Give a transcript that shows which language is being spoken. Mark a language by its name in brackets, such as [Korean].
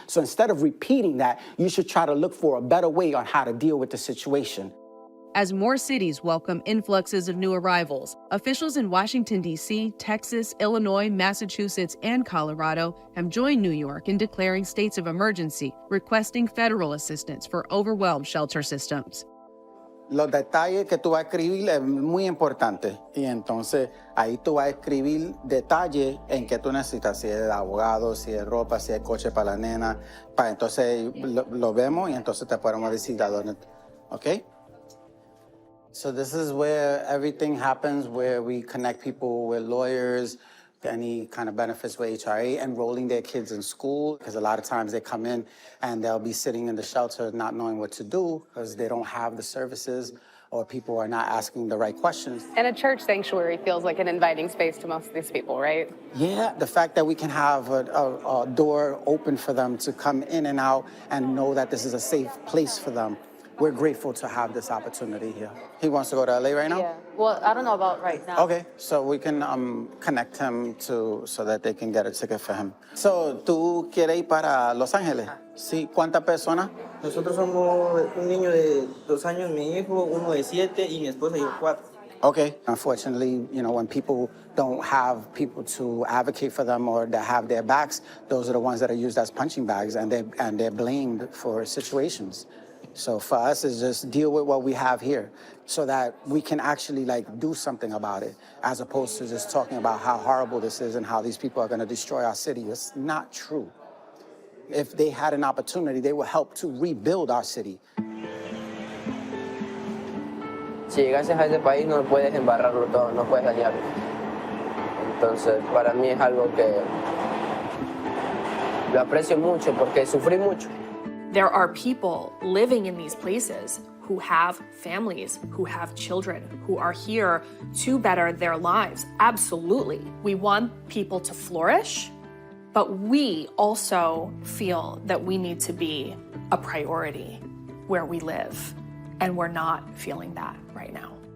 [English] So instead of repeating that, you should try to look for a better way on how to deal with the situation. as more cities welcome influxes of new arrivals. Officials in Washington, D.C., Texas, Illinois, Massachusetts, and Colorado have joined New York in declaring states of emergency, requesting federal assistance for overwhelmed shelter systems. [Spanish] Los detalles que tú vas a escribir es muy importante y entonces ahí tú vas a escribir detalles en que tú necesitas, si es abogado, si es ropa, si es coche para la nena, para entonces lo vemos y entonces te podemos decir a dónde, ¿ok? [English] So this is where everything happens, where we connect people with lawyers, any kind of benefits with HRA, enrolling their kids in school, because a lot of times they come in and they'll be sitting in the shelter not knowing what to do because they don't have the services or people are not asking the right questions. And a church sanctuary feels like an inviting space to most of these people, right? Yeah, the fact that we can have a door open for them to come in and out and know that this is a safe place for them. We're grateful to have this opportunity here. He wants to go to LA right now? Yeah. Well, I don't know about right now. Okay, so we can connect him so that they can get a ticket for him. [Spanish] So, ¿tú quieres ir para Los Ángeles? Sí. ¿Cuántas personas? Nosotros somos un niño de 2 años, mi hijo, uno de 7 y mi esposa y yo 4. [English] Okay. Unfortunately, you know, when people don't have people to advocate for them or that have their backs, those are the ones that are used as punching bags and they're blamed for situations. So for us, it's just deal with what we have here so that we can actually do something about it, as opposed to just talking about how horrible this is and how these people are going to destroy our city. It's not true. If they had an opportunity, they would help to rebuild our city. [Spanish] Si llegases a este país no puedes embarrarlo todo, no puedes dañarlo. Entonces, para mí es algo que lo aprecio mucho porque sufrí mucho. [English] There are people living in these places who have families, who have children, who are here to better their lives. Absolutely. We want people to flourish, but we also feel that we need to be a priority where we live, and we're not feeling that right now.